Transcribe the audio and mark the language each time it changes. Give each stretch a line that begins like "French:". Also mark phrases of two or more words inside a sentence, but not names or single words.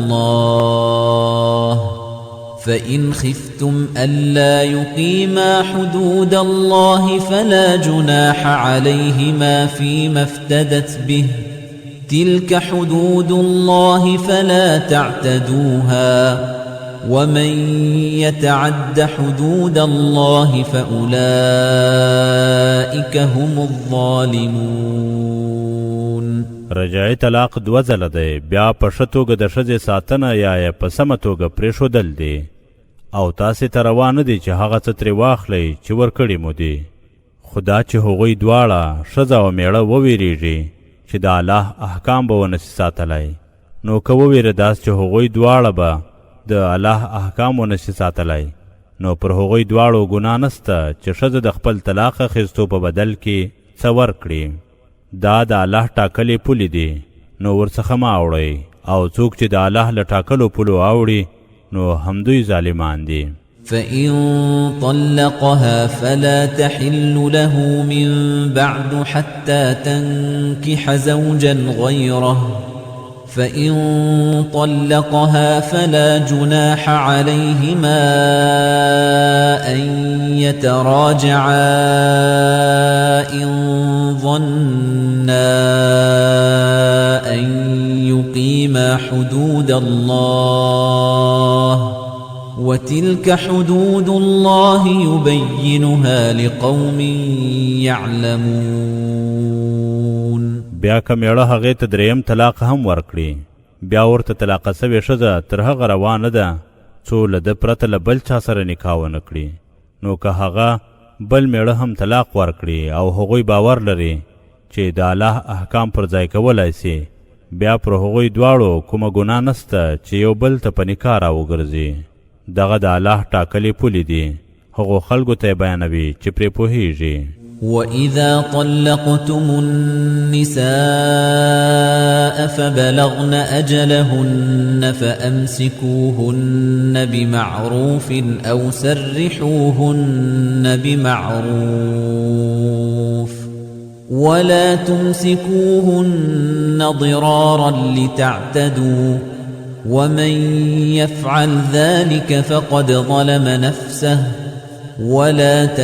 Arabic: الله فإن خفتم ألا يقيما حدود الله فلا جناح عليهما فيما افتدت به تلك حدود الله فلا تعتدوها ومن يتعد حدود الله فأولئك هم الظالمون.
Pashto: رجعي طلاق 2 ځله دی، بیا په ښه توګه د ښځې ساتنه یا په سمه توګه پرېښودل دی، او تاسې ته روا نه دی چې هغه څه ترې واخلئ چې ورکړي مو دي، خدا چې هغوی دواړه ښځه او میړه وویریږي چې د الله احکام به ونشي ساتلی، نو که وویره داس چې هغوی دواړه به د الله احکام ونشي ساتلی، نو پر هغوی دواړو ګناه نسته چې ښځه د خپل طلاق اخیستو په بدل کې څه ورکړي. دا د الله ټاکلې پولې دي، نو ورڅخه مه اوړئ، او څوک چې د الله له ټاکلو پولو اوړي نو همدوی ظالمان دي.
Arabic: فإن طلقها فلا تحل له من بعد حتى تنكح زوجا غيره، فإن طلقها فلا جناح عليهما أن يتراجعا إن ظنا أن يقيما حدود الله، وتلك حدود الله يبينها لقوم يعلمون.
Pashto: بیا که میړه هغې ته دریم طلاق هم ورکړي، بیا ورته طلاقه سوې ښځه تر هغه روانه ده څو له ده پرته له بل چا سره نکاح ونه کړي. نو که هغه بل میړه هم طلاق ورکړي او هغوی باور لري چې د الله احکام پر ځای کولی سي، بیا پر هغوی دواړو کومه ګناه نسته چې یو بل ته په نکاح راوګرځي. دغه د الله ټاکلې پولې دي، هغو خلکو ته یې بیانوي چې پرې پوهیږي.
Arabic: وَإِذَا طَلَّقْتُمُ النِّسَاءَ فَبَلَغْنَ أَجَلَهُنَّ فَأَمْسِكُوهُنَّ بِمَعْرُوفٍ أَوْ سَرِّحُوهُنَّ بِمَعْرُوفٍ، وَلَا تُمْسِكُوهُنَّ ضِرَارًا لِتَعْتَدُوا، وَمَنْ يَفْعَلْ ذَلِكَ فَقَدْ ظَلَمَ نَفْسَهُ، وَلَا